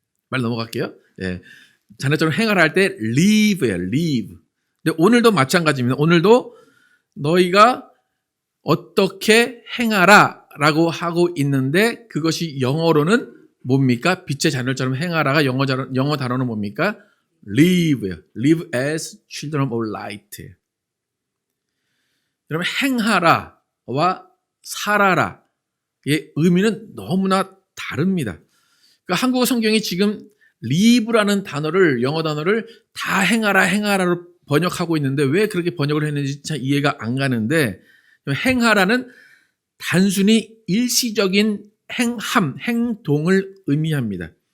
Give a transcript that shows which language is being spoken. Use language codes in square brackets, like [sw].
[ko] 말 넘어갈게요. 예. 자녀처럼 행하라 할 때 live예요. live. 근데 오늘도 마찬가지입니다. 오늘도 너희가 어떻게 행하라 라고 하고 있는데 그것이 영어로는 뭡니까? 빛의 자녀처럼 행하라가 영어 단어는 뭡니까? live예요. [en] live as children of light. [ko] 여러분 행하라와 살아라의 의미는 너무나 다릅니다. 그러니까 한국어 성경이 지금 live라는 단어를 영어 단어를 다 행하라로 번역하고 있는데 왜 그렇게 번역을 했는지 참 이해가 안 가는데 행하라는 단순히 일시적인 행동을 의미합니다.